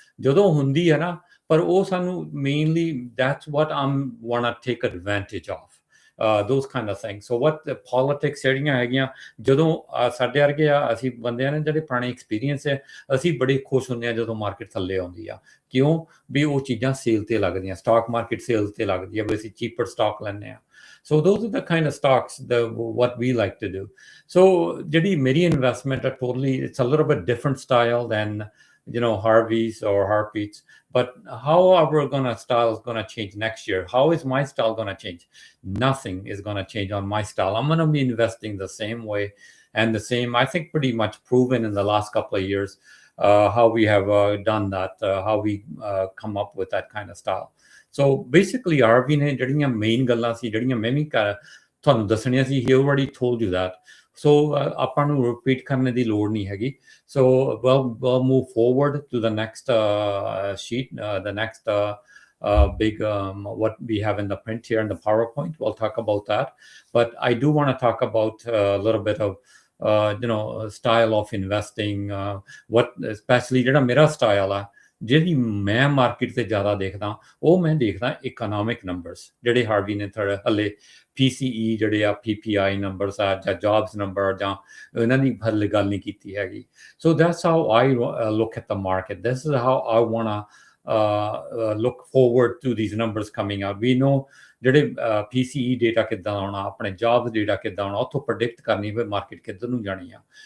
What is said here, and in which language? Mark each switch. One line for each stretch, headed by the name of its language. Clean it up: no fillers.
Punjabi: ਜਦੋਂ ਹੁੰਦੀ ਹੈ ਨਾ, ਪਰ ਉਹ ਸਾਨੂੰ
English: Mainly that's what I'm want to take advantage of. those kind of things. So what the politics
Punjabi: ਜਿਹੜੀਆਂ ਹੈਗੀਆਂ, ਜਦੋਂ ਸਾਡੇ ਵਰਗੇ ਆ ਅਸੀਂ ਬੰਦਿਆਂ ਨੇ ਜਿਹੜੇ ਪੁਰਾਣੇ ਐਕਸਪੀਰੀਅੰਸ ਹੈ, ਅਸੀਂ ਬੜੇ ਖੁਸ਼ ਹੁੰਦੇ ਹਾਂ ਜਦੋਂ ਮਾਰਕੀਟ ਥੱਲੇ ਆਉਂਦੀ ਆ. ਕਿਉਂ? ਵੀ ਉਹ ਚੀਜ਼ਾਂ ਸੇਲ ਤੇ ਲੱਗਦੀਆਂ, ਸਟਾਕ ਮਾਰਕੀਟ ਸੇਲ ਤੇ ਲੱਗਦੀ ਆ ਵੀ ਅਸੀਂ ਚੀਪਰ ਸਟਾਕ ਲੈਂਦੇ ਆ.
English: So those are the kind of stocks what we like to do. So
Punjabi: ਜਿਹੜੀ ਮੇਰੀ ਇਨਵੈਸਟਮੈਂਟ ਹੈ
English: totally, it's a little bit different style than Harvey's or Harpeet's. But how our style is gonna change next year? How is my style gonna change? Nothing is gonna change on my style. I'm gonna be investing the same way and the same. I think pretty much proven in the last couple of years how we have done that, how we come up with that kind of style. So basically,
Punjabi: Harvey ne ਜਿਹੜੀਆਂ main ਗੱਲਾਂ ਸੀ ਜਿਹੜੀਆਂ ਮੈਂ ਵੀ ਤੁਹਾਨੂੰ ਦੱਸਣੀਆਂ ਸੀ,
English: he already told you that.
Punjabi: So ਆਪਾਂ ਨੂੰ repeat ਕਰਨ ਦੀ ਲੋੜ ਨਹੀਂ ਹੈਗੀ.
English: So we'll move forward to the next sheet, the next big what we have in the print here in the PowerPoint. We'll talk about that. But I do want to talk about a little bit of style of investing. What especially
Punjabi: ਜਿਹੜਾ ਮੇਰਾ style ਆ, ਜਿਹੜੀ ਮੈਂ market ਤੇ ਜ਼ਿਆਦਾ ਦੇਖਦਾ, ਉਹ ਮੈਂ ਦੇਖਦਾ ਇਕਨੋਮਿਕ ਨੰਬਰਸ ਜਿਹੜੇ ਹਾਰਵੀ ਨੇ ਹਲੇ PCE ਜਿਹੜੇ ਆ PPI ਨੰਬਰਸ ਆ ਜਾਂ ਜੌਬਸ ਨੰਬਰ ਜਾਂ ਇਹਨਾਂ ਦੀ ਹਲੇ ਗੱਲ ਨਹੀਂ ਕੀਤੀ ਹੈਗੀ.
English: So that's how I look at the market. This is how I want to look forward to these numbers coming out. We know
Punjabi: ਜਿਹੜੇ PCE ਡੇਟਾ ਕਿੱਦਾਂ ਆਉਣਾ, ਆਪਣੇ ਜੌਬਸ ਡੇਟਾ ਕਿੱਦਾਂ ਆਉਣਾ, ਉੱਥੋਂ ਪ੍ਰੈਡਿਕਟ ਕਰਨੀ ਵੀ ਮਾਰਕੀਟ ਕਿੱਧਰ ਨੂੰ ਜਾਣੀ ਆ.